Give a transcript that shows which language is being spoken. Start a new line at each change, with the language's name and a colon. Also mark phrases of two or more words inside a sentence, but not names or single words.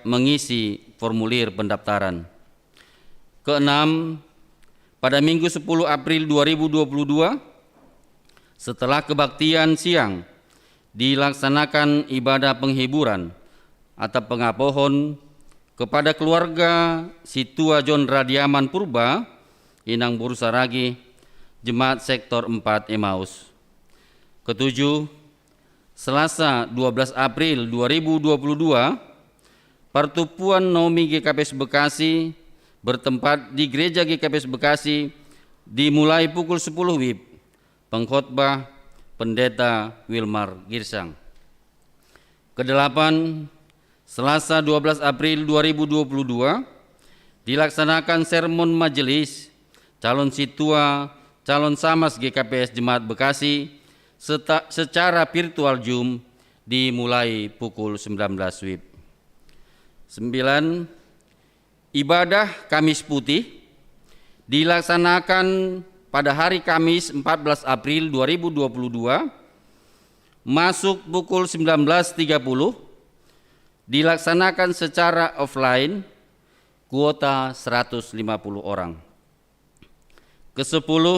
Indonesian: Mengisi formulir pendaftaran. Keenam, pada Minggu 10 April 2022, setelah kebaktian siang, dilaksanakan ibadah penghiburan atau pengapohon kepada keluarga Situa John Radiaman Purba, Inang Boru Saragih, Jemaat Sektor 4 Emmaus. Ketujuh, Selasa 12 April 2022, Pertupuan Naomi GKPS Bekasi bertempat di Gereja GKPS Bekasi dimulai pukul 10 WIB. Pengkhotbah Pendeta Wilmar Girsang. Kedelapan, Selasa 12 April 2022, dilaksanakan sermon majelis calon situa calon samas GKPS Jemaat Bekasi secara virtual Zoom dimulai pukul 19 WIB. 9. Ibadah Kamis Putih dilaksanakan pada hari Kamis 14 April 2022, masuk pukul 19.30, dilaksanakan secara offline, kuota 150 orang.